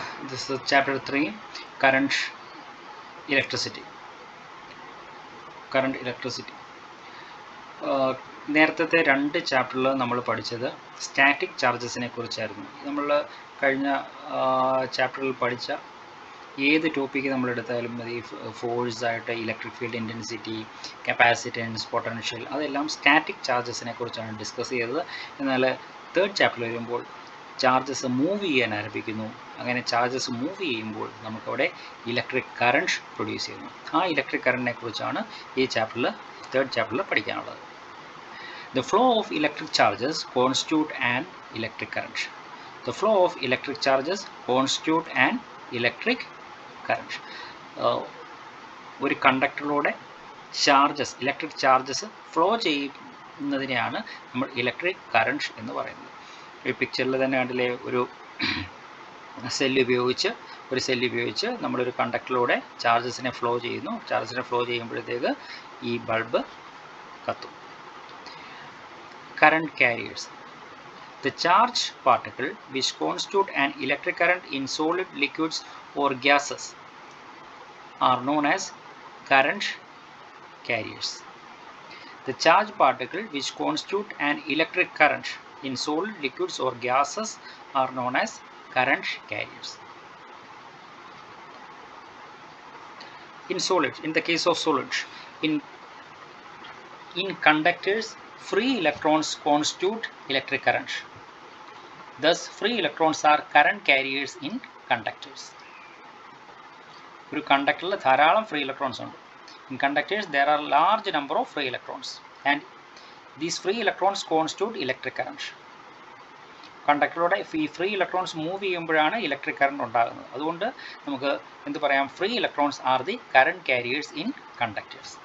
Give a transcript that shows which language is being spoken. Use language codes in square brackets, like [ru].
[en] This is chapter 3, current electricity. Current electricity. [ml] നേരത്തെ രണ്ട് ചാപ്റ്ററിൽ നമ്മൾ പഠിച്ചത് സ്റ്റാറ്റിക് ചാർജസിനെ കുറിച്ചായിരുന്നു. നമ്മൾ കഴിഞ്ഞ ചാപ്റ്ററിൽ പഠിച്ച ഏത് ടോപ്പിക്ക് നമ്മളെടുത്താലും മതി, ഫോഴ്സായിട്ട് electric field intensity, capacitance, potential, അതെല്ലാം സ്റ്റാറ്റിക് ചാർജസിനെ കുറിച്ചാണ് ഡിസ്കസ് ചെയ്തത്. എന്നാൽ തേർഡ് ചാപ്റ്ററിൽ വരുമ്പോൾ ചാർജസ് മൂവ് ചെയ്യാൻ ആരംഭിക്കുന്നു. അങ്ങനെ ചാർജസ് മൂവ് ചെയ്യുമ്പോൾ നമുക്കവിടെ ഇലക്ട്രിക് കറണ്ട് പ്രൊഡ്യൂസ് ചെയ്യുന്നു. ആ ഇലക്ട്രിക് കറണ്ടിനെ കുറിച്ചാണ് ഈ ചാപ്റ്ററിൽ, തേർഡ് ചാപ്റ്ററിൽ പഠിക്കാനുള്ളത്. [en] The flow of electric charges constitute an electric current. The flow of electric charges constitute an electric current. [ml] ഒരു കണ്ടക്ടറിലൂടെ ചാർജസ്, ഇലക്ട്രിക് ചാർജസ് ഫ്ലോ ചെയ്യുന്നതിനെയാണ് നമ്മൾ ഇലക്ട്രിക് കറണ്ട് എന്ന് പറയുന്നത്. ഈ പിക്ചറിൽ തന്നെ കണ്ടില്ലേ, ഒരു സെല്ല് ഉപയോഗിച്ച് നമ്മളൊരു കണ്ടക്ടറിലൂടെ ചാർജസിനെ ഫ്ലോ ചെയ്യുന്നു. ചാർജസിനെ ഫ്ലോ ചെയ്യുമ്പോഴത്തേക്ക് ഈ ബൾബ് കത്തും. [en] Current carriers. The charged particle which constitute an electric current in solid, liquids or gases are known as current carriers. The charged particle which constitute an electric current in solid, liquids or gases are known as current carriers. In solid, in the case of solid, in conductors, free electrons constitute electric current. Thus, free electrons are current carriers in conductors. [ml] ഒരു കണ്ടക്ടറിൽ ധാരാളം free electrons ഉണ്ട്. [en] In conductors, there are large number of free electrons, and these free electrons constitute electric current. [ml] കണ്ടക്ടറിലൂടെ ഈ free electrons move ചെയ്യുമ്പോഴാണ് electric current ഉണ്ടാകുന്നത്. അതുകൊണ്ട് നമുക്ക് എന്ത് പറയാം? [en] Free electrons are the current carriers in conductors.